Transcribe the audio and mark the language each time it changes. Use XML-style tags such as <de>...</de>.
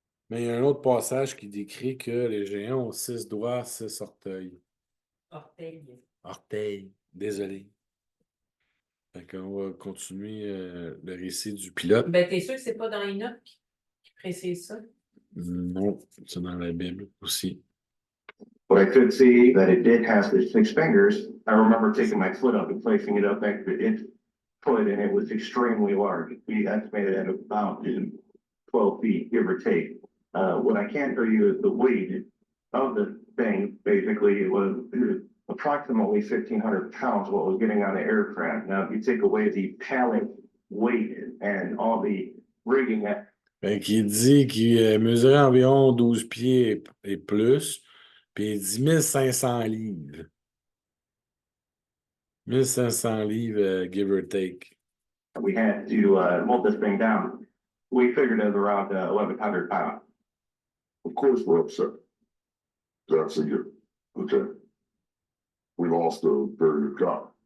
<fr>Mais il y a un autre passage qui décrit que les géants ont 6 doigts, 6 orteils. Orteil. Orteils, désolé. Fait qu'on va continuer le récit du pilote. Ben, t'es sûr que c'est pas dans Enoch qui précise ça? Non, c'est dans la Bible aussi.</fr> <en>But I could see that it did have the 6 fingers. I remember taking my foot up and placing it up next to its foot, and it was extremely large. We estimated at about 12 feet, give or take. What I can't tell you is the weight of the thing. Basically, it was approximately 1,500 pounds what was getting on the aircraft. Now, if you take away the pallet weight and all the rigging that.</en> <fr>Fait qu'il dit qu'il mesurait environ 12 pieds et plus, puis il dit 1500 livres. 1500 livres,</fr> <en>give or take. We had to mold this thing down. We figured it was around 1,100 pounds. Of course, we're upset. That's a year. Okay. We lost a very good guy.</en>